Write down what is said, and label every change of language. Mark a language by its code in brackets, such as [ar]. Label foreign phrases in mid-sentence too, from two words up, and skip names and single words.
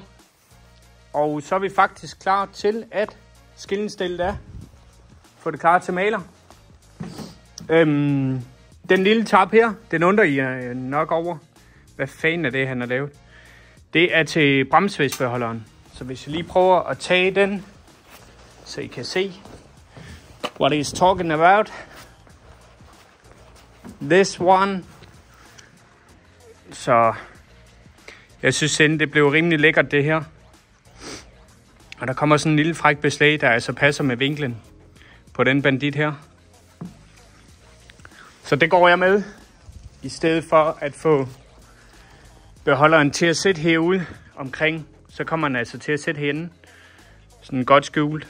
[da] Og så er vi faktisk klar til at skillenstillet er. Få det klar til maler. Den lille tab her, den undrer I nok over. Hvad fanden er det, han har lavet? Det er til bremsvæsbeholderen. Så hvis jeg lige prøver at tage den, så I kan se, [en] what he's talking about. This one. [da] Så jeg synes det blev rimelig lækkert det her. Og der kommer sådan en lille fræk beslag, der altså passer med vinklen på den bandit her. Så det går jeg med, i stedet for at få beholderen til at sætte herude omkring, så kommer den altså til at sætte herinde, sådan godt skjult.